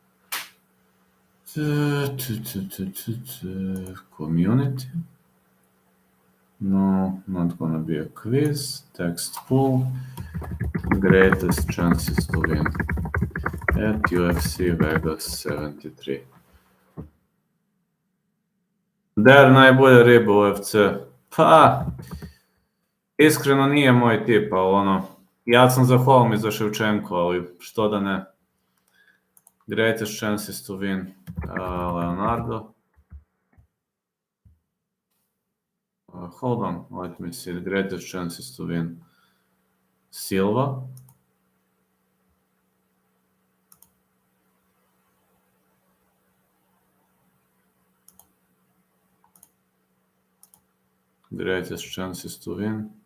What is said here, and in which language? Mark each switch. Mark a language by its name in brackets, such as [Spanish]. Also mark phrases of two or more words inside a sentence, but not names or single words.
[English] Community. No, not gonna be a quiz. Text pool. Greatest chances to win at UFC Vegas 73. [Croatian] Dern najbolja riba u UFC. Pa, iskreno nije moj tip, ali ono, ja sam za Holm i za Ševčenko, ali što da ne. [English] Greatest chances to win Leonardo. Hold on, let me see. Greatest chances to win Silva. Greatest chances to win.